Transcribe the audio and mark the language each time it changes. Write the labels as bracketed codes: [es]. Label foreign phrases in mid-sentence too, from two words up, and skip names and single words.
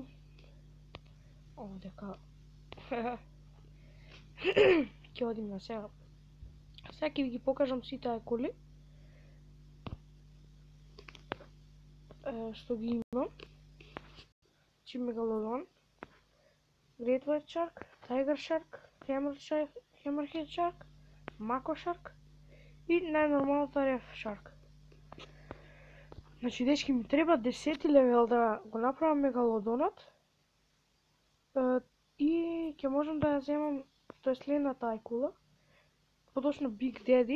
[mk] Овдека. Ќе одим на сега. Сега ќе ви ги покажам сите кули. Што ги имам. Чи Мегалодон, [en] Great White Shark, Tiger Shark, Hammerhead Shark, Mako Shark [mk] и најнормалната [en] Reef Shark. [mk] Значи, дечки, ми треба 10 левел да го направам Мегалодонот. И ќе можам да ја земам, тоа е следната ајкула. Поточно Big Daddy.